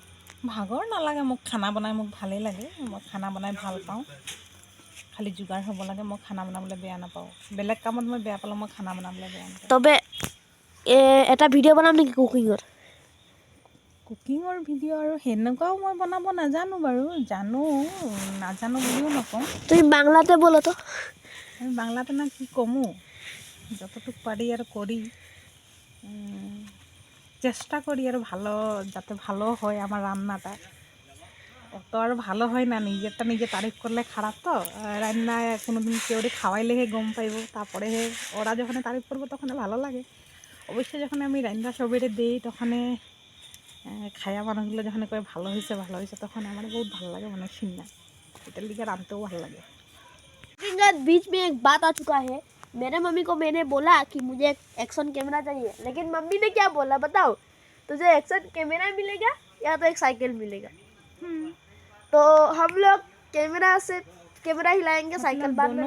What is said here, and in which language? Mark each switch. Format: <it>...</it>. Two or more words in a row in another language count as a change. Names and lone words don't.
<as>ভাগৰ নালাগে মোক খানা বনাই মোক ভালেই লাগে মই খানা বনাই ভাল পাওঁ খালি যোগাৰ হ'ব লাগে মই খানা বনাবলৈ বেয়া নাপাওঁ বেলেগ কামত মই বেয়া পালোঁ মই খানা বনাবলৈ বেয়া নাপাওঁ তবে এটা ভিডিঅ' বনাম নেকি কুকিঙৰ কুকিঙৰ ভিডিঅ' আৰু সেনেকুৱাও মই বনাব নাজানো বাৰু জানো নাজানো বুলিও নকওঁ</as> <bn>তুমি বাংলাতে বলো তো আমি বাংলাতে না কি কমো যতটুকু পারি আর করি চেষ্টা করি আর ভালো যাতে ভালো হয় আমার রান্নাটা অত আর ভালো হয় না নিজেরটা নিজে তারিফ করলে খারাপ তো রান্না কোনোদিন কেউ খাওয়াইলেহে গম পাইব তারপরে ওরা যখন তারিফ করবো তখন ভালো লাগে অবশ্যই যখন আমি রান্না সবেরে দিই তখন খায়া মানুষগুলো যখন কয়ে ভালো হয়েছে তখন আমার বহুত ভালো লাগে মানে শুননা এটার লিগে রাঁধতেও ভালো লাগে</bn> <hi>बीच में एक बात आ चुका है मेरे मम्मी को मैंने बोला कि मुझे एक</hi> <en>action camera</en> <hi>चाहिए लेकिन मम्मी ने क्या बोला बताओ तुझे</hi> <en>action camera</en> <hi>मिलेगा या तो एक साइकिल मिलेगा तो हम लोग कैमरा हिलाएंगे साइकिल बाद में</hi>